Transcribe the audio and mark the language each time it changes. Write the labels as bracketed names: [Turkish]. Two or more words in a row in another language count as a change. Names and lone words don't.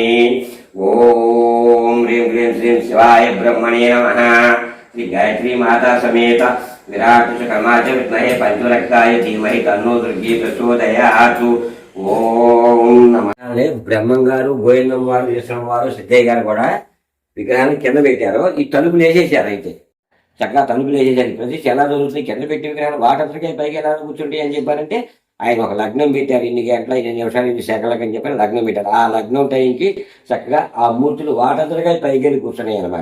[Sanskrit] ओम ह्रीं क्लीं श्रीं शिवाय ब्रह्मणे नमः। श्री गायत्री माता समेत विराट कर्माच विद्महे पंचरक्ताय धीमहि तन्नो दुर्गी प्रचोदयातु। ఓం నమః. [Telugu] బ్రహ్మం గారు, గోవిందం వారు, ఈశ్వరం వారు, సిద్ధయ్య గారు కూడా విగ్రహాన్ని కింద పెట్టారు, ఈ తలుపులు వేసేసారు. అయితే చక్కగా తలుపులు వేసేసారు. ప్రతి ఎలా జరుగుతుంది, కింద పెట్టి విగ్రహాలు వాటంతటికే పైకి ఎలా కూర్చుంటాయి అని చెప్పారంటే ఆయన ఒక లగ్నం పెట్టారు. ఇన్ని గంటల 2 నిమిషాలు 2 సెకండ్లకి అని చెప్పి లగ్నం పెట్టారు. ఆ లగ్నం టైంకి చక్కగా ఆ మూర్తులు వాటంతటిగా పైకి వెళ్ళి కూర్చున్నాయి అనమాట.